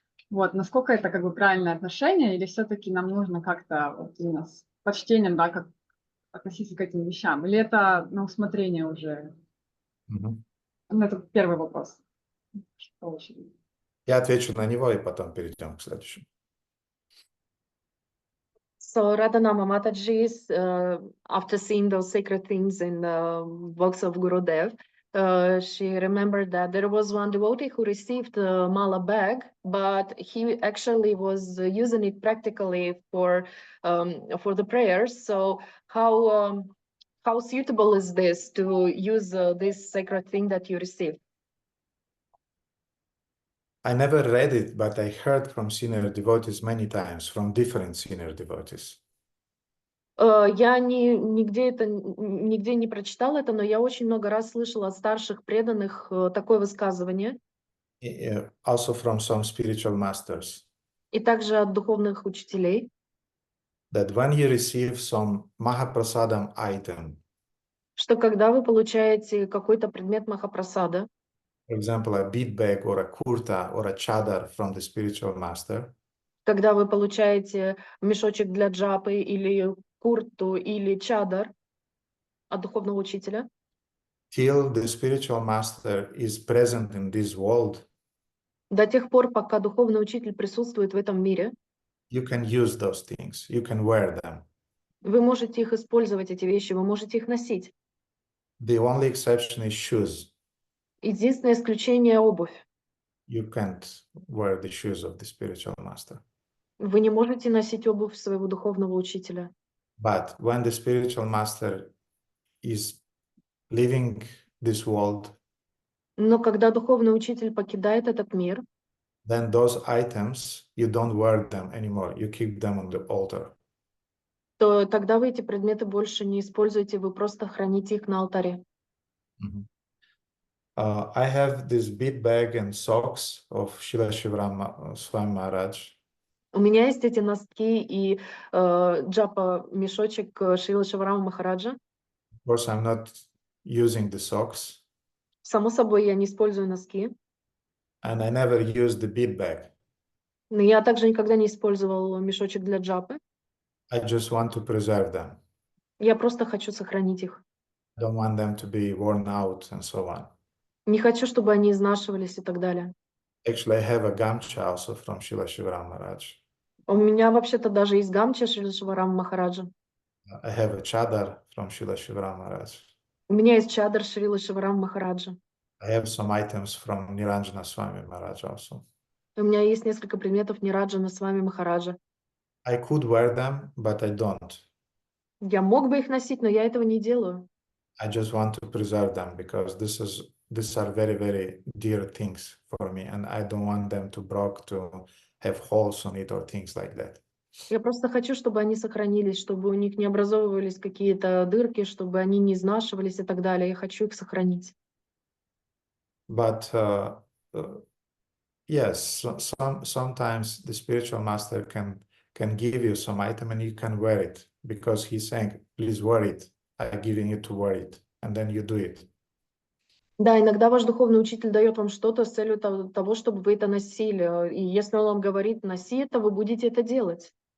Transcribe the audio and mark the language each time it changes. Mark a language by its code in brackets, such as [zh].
[ru] Вот, насколько это как бы правильное отношение, или все-таки нам нужно как-то вот, именно с почтением, да, как относиться к этим вещам, или это на усмотрение уже? Ну, это первый вопрос. Я отвечу на него и потом перейдем к следующему. [en] So Radhanama Mataji, after seeing those sacred things in the works of Gurudev, she remembered that there was one devotee who received a mala bag, but he actually was using it practically for the prayers. So how suitable is this to use this sacred thing that you received? I never read it, but I heard from senior devotees many times, from different senior devotees. [ru] Я нигде не прочитала это, но я очень много раз слышала от старших преданных такое высказывание. [en] Also from some spiritual masters. [ru] И также от духовных учителей. [en] That when you receive some Mahaprasadam item, [ru] что когда вы получаете какой-то предмет Махапрасада, [en] for example, a bead bag or a kurta or a chadar from the spiritual master, [ru] когда вы получаете мешочек для джапы или курту или чадар от духовного учителя, [en] till the spiritual master is present in this world, [ru] до тех пор, пока духовный учитель присутствует в этом мире, [en] you can use those things, you can wear them. [ru] вы можете их использовать, эти вещи, вы можете их носить. [en] The only exception is shoes. [ru] Единственное исключение — обувь. [en] You can't wear the shoes of the spiritual master. [ru] Вы не можете носить обувь своего духовного учителя. [en] But when the spiritual master is leaving this world, [ru] Но когда духовный учитель покидает этот мир, [en] then those items, you don't wear them anymore. You keep them on the altar. [ru] то тогда вы эти предметы больше не используете, вы просто храните их на алтаре. [en] I have this bead bag and socks of Srila Shivaram Swami Maharaj. [ru] У меня есть эти носки и джапа мешочек Шрила Шиварама Махараджа. [en] Of course, I'm not using the socks. [ru] Само собой, я не использую носки. [en] And I never used the bead bag. [ru] Но я также никогда не использовал мешочек для джапы. [en] I just want to preserve them. [ru] Я просто хочу сохранить их. [en] I don't want them to be worn out and so on. [ru] Не хочу, чтобы они изнашивались и так далее. [en] Actually, I have a gamcha also from Srila Shivaram Maharaj. [ru] У меня вообще-то даже есть гамча Шрила Шиварама Махараджа. [en] I have a chadar from Srila Shivaram Maharaj. [ru] У меня есть чадр Шрила Шиварама Махараджа. [en] I have some items from Niranjana Swami Maharaj also. [ru] У меня есть несколько предметов Нираджана Свами Махараджа. [en] I could wear them, but I don't. [ru] Я мог бы их носить, но я этого не делаю. [en] I just want to preserve them because these are very, very dear things for me, and I don't want them to break, to have holes on it or things like that. [ru] Я просто хочу, чтобы они сохранились, чтобы у них не образовывались какие-то дырки, чтобы они не изнашивались и так далее. Я хочу их сохранить. [en] But yes, sometimes the spiritual master can give you some item and you can wear it because he's saying, please wear it. I'm giving you to wear it, and then you do it. [ru] Да, иногда ваш духовный учитель дает вам что-то с целью того, чтобы вы это носили. И если он вам говорит, носи это, вы будете это делать.